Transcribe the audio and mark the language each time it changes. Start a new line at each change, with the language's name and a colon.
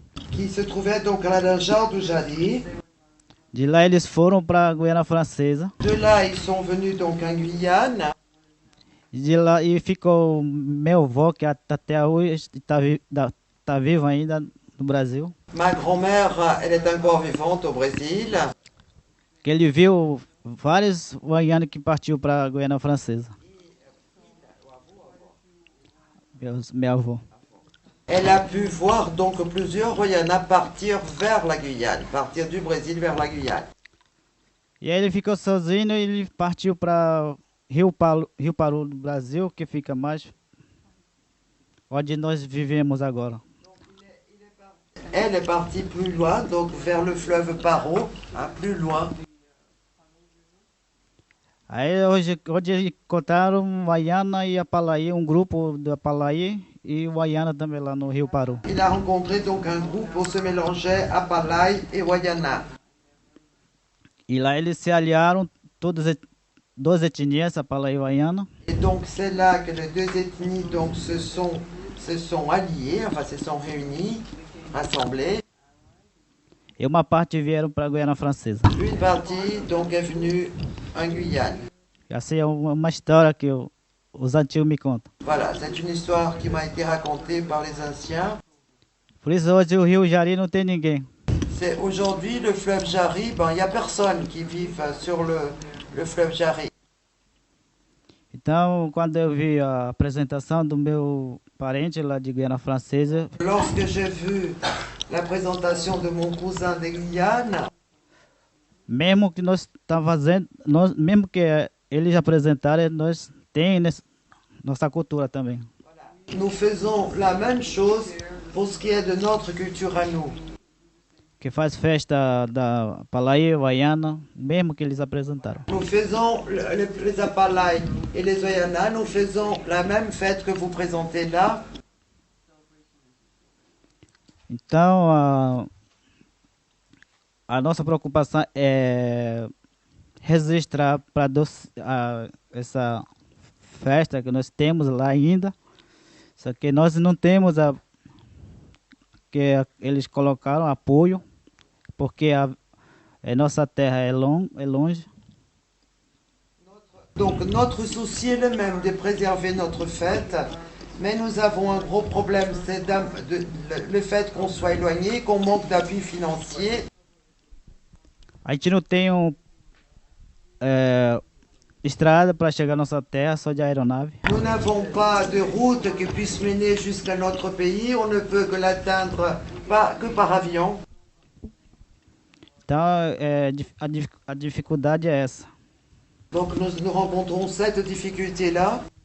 French: Qui se trouvait donc à Laranjal do Jari.
Portuguese: De lá eles foram para a Guiana Francesa.
French: De là ils sont venus donc en Guyane.
Portuguese: De lá e ficou meu avô que até hoje está vivo ainda no Brasil.
French: Ma grand-mère, elle est encore vivante au Brésil.
Portuguese: Que ele viu vários Wayana que partiu para a Guiana Francesa. Meu avô.
French: Elle a pu voir donc plusieurs Wayana partir vers la Guyane, partir du Brésil vers la Guyane.
Portuguese: E aí ele ficou sozinho e ele partiu para Rio Paru do Brasil, que fica mais onde nós vivemos agora.
French: Elle est partie plus loin, donc vers le fleuve Paro, plus loin.
Portuguese: Aí hoje encontraram Wayana e Apalaí, um grupo do Apalaí e Wayana também lá no Rio Paru.
French: Il a rencontré donc un groupe où se mélangeait Apalai et Wayana.
Portuguese: E lá eles se aliaram, todas duas etnias, Apalaí e Wayana.
French: Et donc c'est là que les deux ethnies donc se sont alliées, enfin se sont réunies, rassemblées.
Portuguese: E uma parte vieram para a Guiana Francesa.
French: Une partie donc est venue en Guyane.
Portuguese: Essa é uma história que os antigos me contam.
French: Voilà, c'est une histoire qui m'a été racontée par les anciens.
Portuguese: Por isso hoje o Rio Jari não tem ninguém.
French: C'est aujourd'hui le fleuve Jari, il n'y a personne qui vive sur le fleuve Jari.
Portuguese: Então, quando eu vi a apresentação do meu parente lá de Guiana Francesa,
French: lorsque j'ai vu la présentation de mon cousin de Guyane,
Portuguese: mesmo que nós estamos fazendo, mesmo que eles apresentaram, nós temos nossa cultura também.
French: Nous faisons la même chose pour ce qui est de notre culture à nous.
Portuguese: Que faz festa da Apalaí, Wayana, mesmo que eles apresentaram.
French: Nous faisons les Apalai et les Wayana, nous faisons la même fête que vous présentez là.
Portuguese: Então, a nossa preocupação é registrar para essa festa que nós temos lá ainda, só que nós não temos que eles colocaram apoio, porque a nossa terra é longe.
French: Donc notre souci est le même de préserver notre fête, mais nous avons un gros problème, c'est le fait qu'on soit éloigné, qu'on manque d'appui financier.
Portuguese: A gente não tem estrada para chegar à nossa terra, só de aeronave.
French: Nous n'avons pas de route qui puisse mener jusqu'à notre pays, on ne peut que l'atteindre que par avion.
Portuguese: Então, a dificuldade é essa.
French: Donc nous rencontrons cette difficulté-là.